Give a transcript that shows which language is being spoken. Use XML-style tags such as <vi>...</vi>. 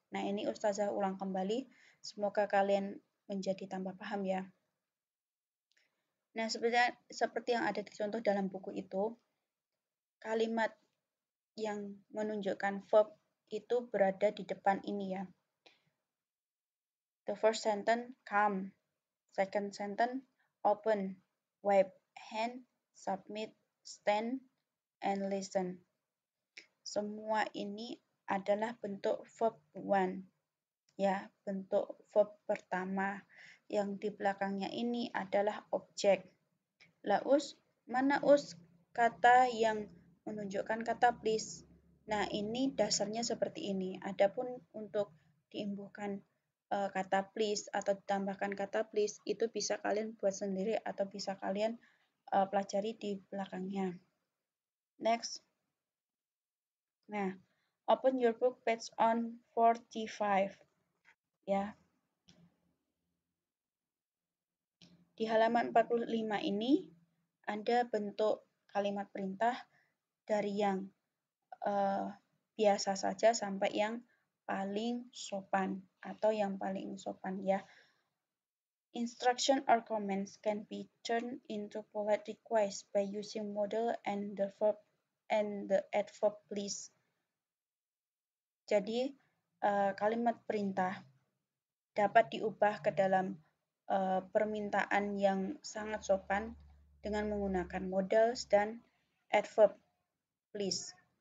<id>Nah, ini Ustazah ulang kembali. Semoga kalian menjadi tambah paham ya. Nah, seperti yang ada di contoh dalam buku itu, kalimat yang menunjukkan verb itu berada di depan ini ya.</id> <en>The first sentence, come. Second sentence, open, wipe, hand, submit, stand, and listen.</en> <id>Semua ini adalah bentuk verb one. Ya, bentuk verb pertama. Yang di belakangnya ini adalah objek. Lah mana kata yang menunjukkan kata please? Nah, ini dasarnya seperti ini. Adapun untuk diimbuhkan kata please atau ditambahkan kata please, itu bisa kalian buat sendiri atau bisa kalian pelajari di belakangnya. Next.</id> <en>Nah, open your book page on 45. Ya.</en> <id>Di halaman 45 ini ada bentuk kalimat perintah dari yang biasa saja sampai yang paling sopan atau yang paling sopan ya.</id> <en>Instruction or comments can be turned into polite requests by using modal and the verb and the adverb please.</en> <id>Jadi kalimat perintah dapat diubah ke dalam permintaan yang sangat sopan dengan menggunakan modals dan adverb please.</id>